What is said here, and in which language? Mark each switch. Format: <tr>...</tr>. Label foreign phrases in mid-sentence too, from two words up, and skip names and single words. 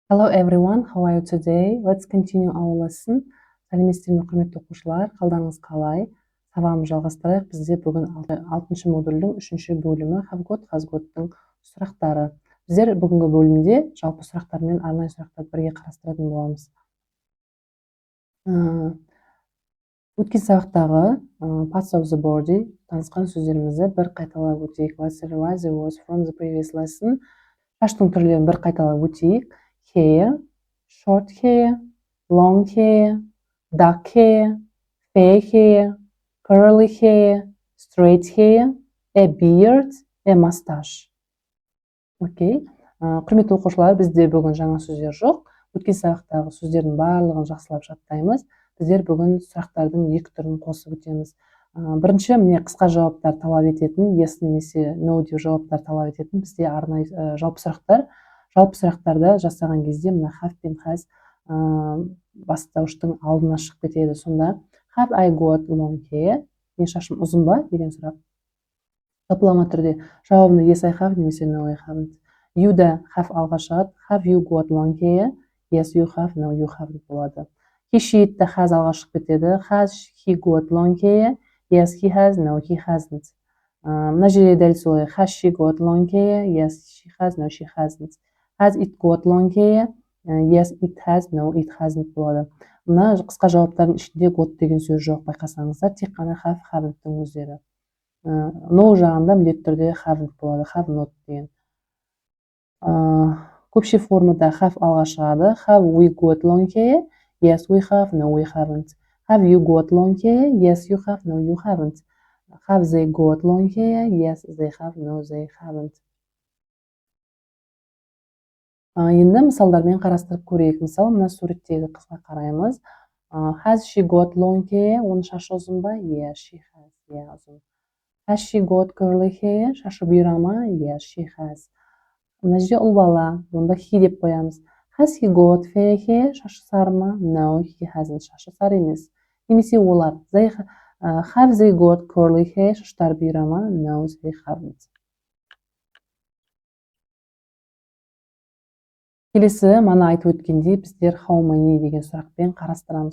<en>everyone, how are you today? Let's continue our lesson.</en> <kk>Сәлеметсіздер ме, құрметті оқушылар, қалдарыңыз қалай? Сабағымызды жалғастырайық. Бізде бүгін 6-шы модульдің 3-ші бөлімі</kk> <en>have got, has got-</en> <kk>тың сұрақтары. Біздер бүгінгі бөлімде жалпы сұрақтар мен арнайы сұрақтарды бірге қарастыратын боламыз. Өткен сабақтағы</kk> <en>parts of the body</en> <kk>танысқан сөздерімізді бір қайталап өтейік.</kk> <en>Let's revise the words from the previous lesson.</en> <kk>Шаштың түрлерін бір қайталап өтейік.</kk> <en>Hair, short hair, long hair, dark hair, fair hair, curly hair, straight hair, a beard, a mustache.</en> <kk>Окей. Құрметті оқушылар, бізде бүгін жаңа сөздер жоқ. Өткен сабақтағы сөздердің барлығын жақсылап жаттаймыз. Біздер бүгін сұрақтардың екі түрін қосып өтеміз. Бірінші, міне қысқа жауаптар талап ететін, yes немесе no деп жауаптар талап ететін бізде арнайы жалпы сұрақтар. Жалпы сұрақтарда жасаған кезде мына have пен has бастауыштың алдына шығып кетеді.</kk> <en>Сонда have I got long hair?</en> <kk>Мен шашым ұзын ба деген сұрақ. Жалпылама түрде жауабында</kk> <en>yes I have немесе no I haven't.</en> <kk>You да have алға шығады.</kk> <en>Have you got long hair? Yes you have, no you haven't болады. He she да has</en> <kk>алға шығып кетеді.</kk> <en>Has he got long hair? Yes he has, no he hasn't.</en> <kk>Мына жерде дәл солай.</kk> <en>Has she got long hair? Yes she has, no she hasn't. Has it got long hair? Yes it has, no it hasn't</en> <kk>болады. Мына қысқа жауаптардың ішінде got деген сөз жоқ, байқасаңыздар, тек қана</kk> <en>have, haven't-</en> <kk>тің өздері. No жағында міндетті түрде haven't болады,</kk> <en>have not</en> <kk>деген. Көпше формада have алға шығады.</kk> <en>Have we got long hair? Yes we have, no we haven't. Have you got long hair? Yes you have, no you haven't. Have they got long hair? Yes they have, no they haven't.</en> <kk>Енді мысалдармен қарастырып көрейік. Мысалы, мына суреттегі қызға қараймыз.</kk> <en>Has she got long hair?</en> <kk>Оның шашы ұзын ба?</kk> <en>Yes, she has. Ұзын. Has she got curly hair?</en> <kk>Шашы бұйра ма?</kk> <en>Yes, she has.</en> <kk>Мына жерде ұл бала, онда he деп қоямыз.</kk> <en>Has he got fair hair?</en> <kk>Шашы сары ма?</kk> <en>No, he hasn't.</en> <kk>Шашы сары емес. Немесе олар.</kk> <en>Have they got curly hair?</en> <kk>Шаштар бұйра ма?</kk> <en>No, they haven't.</en> <kk>Келесі, мана айтып өткендей, біздер</kk> <en>how many</en> <kk>деген сұрақпен қарастырамыз.</kk>